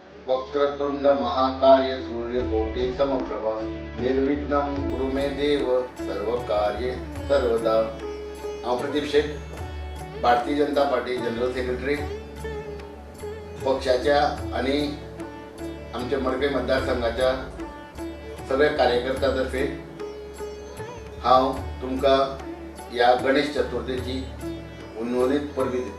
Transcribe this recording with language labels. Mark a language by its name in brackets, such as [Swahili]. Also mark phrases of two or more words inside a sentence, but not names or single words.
[Sanskrit] वक्रतुंड महाकाय सूर्यकोटि समप्रभा निर्विघ्नं कुरु मे देव सर्व कार्ये सर्वदा. [English] प्रदीप शेख, भारतीय जनता पार्टी General Secretary. [Konkani] पक्षाच्या आणि आमच्या मडकई मतदारसंघाच्या सगळ्या कार्यकर्त्यातर्फे हांव तुमकां ह्या गणेश चतुर्थीची उन्होंनीत परबी दिता.